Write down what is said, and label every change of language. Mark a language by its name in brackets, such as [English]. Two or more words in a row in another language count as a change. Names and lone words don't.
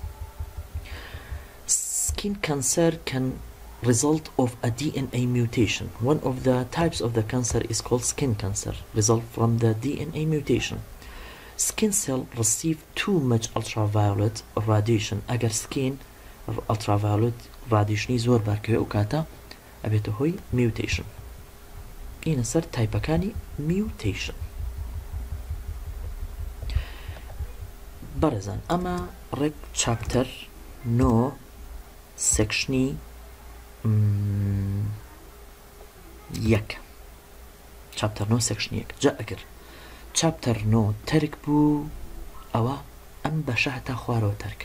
[English] Skin cancer can result of a DNA mutation. One of the types of the cancer is called skin cancer, result from the DNA mutation. Skin cell receive too much ultraviolet radiation. [Central Kurdish] اگر [English] skin ultraviolet radiation [Central Kurdish] زور برکه اوکاتا ابیته هوی mutation. اینە سەر تایپەکانی mutation. بەڕێزان ئەمە ڕێک چاپتەر 9 سێکشنی 1 چاپتەر 9 سێکشنی 1 جا ئەگەر چاپتەر 9 تەرک بوو ئەوە ئەم بەشە هەتا خوارەوە تەرکە.